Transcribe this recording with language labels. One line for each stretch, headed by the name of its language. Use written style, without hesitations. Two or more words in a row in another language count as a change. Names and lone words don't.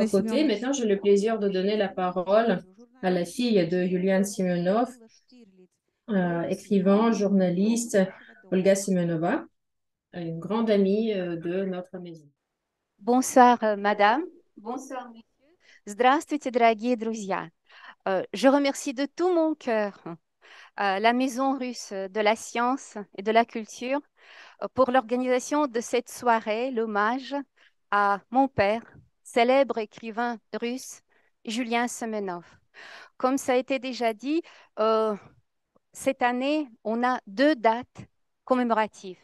French: aux côtés.
Russian: Семеновны
French: Maintenant, j'ai le plaisir de donner la parole à la fille de Yulian Simonov, écrivain, journaliste, Olga Simonova, une grande amie de notre maison. Bonsoir, madame. Bonsoir, messieurs.
Russian: Здравствуйте, дорогие друзья.
French: Je remercie de tout mon cœur la Maison russe de la science et de la culture pour l'organisation de cette soirée, l'hommage à mon père, célèbre écrivain russe, Julien Semenov. Comme ça a été déjà dit, cette année, on a deux dates commémoratives.